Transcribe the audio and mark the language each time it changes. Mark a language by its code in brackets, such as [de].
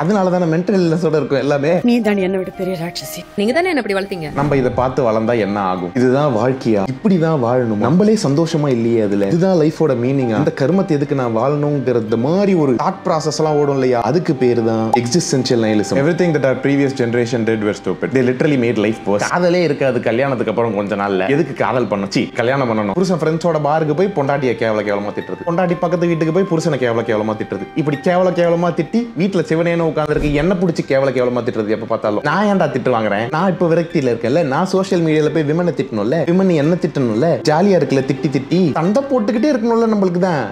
[ta] அதனால தானே மென்டல் இல்னஸோட இருக்கும் எல்லாமே. நீ தான் என்ன விட பெரிய ராட்சசி, நீங்க தானே என்ன இப்படி வளர்த்தீங்க. நம்ம இதை பார்த்து வளர்ந்தா என்ன ஆகும்? இதுதான் வாழ்க்கையா? இப்படிதான் வாழணும்? நம்மளே சந்தோஷமா இல்லையே அதுல? இதுதான் லைஃபோட மீனிங். அந்த கர்மத்தை எதுக்கு நான் வாழணும்ங்கிறது மாதிரி ஒரு தாட் ப்ராசஸ் எல்லாம் ஓடும் இல்லையா, அதுக்கு பேரு தான் existential நைலிசம். [en] Everything that our previous generation did were stupid. They literally made life worse. [ta] காதலே இருக்காது கல்யாணத்துக்கு அப்புறம் கொஞ்ச நாள்ல. எதுக்கு காதல் பண்ணணும், கல்யாணம் பண்ணணும். புருஷன் ஃப்ரெண்ட்ஸோட பாருக்கு போய் பொண்டாட்டியை கேவலமா திட்டுறது, பொண்டாட்டி பக்கத்து வீட்டுக்கு போய் புருஷனை கேவலமா திட்டுறது, இப்படி கேவலமா திட்டி வீட்டுல சிவனேன்னு உட்கார்ந்துருக்கு என்ன பிடிச்சி கேவலமா திட்டுறது. எப்ப பார்த்தாலும் நான் ஏன்டா திட்டு வாங்குறேன், நான் இப்ப விரக்தியில இருக்கேன்ல, நான் சோஷியல் மீடியால போய் விமனை திட்டணும்ல, விமன் என்ன திட்டணும்ல, ஜாலியா இருக்குல்ல, திட்டி சண்டை போட்டுக்கிட்டே இருக்கணும்ல நம்மளுக்கு தான்.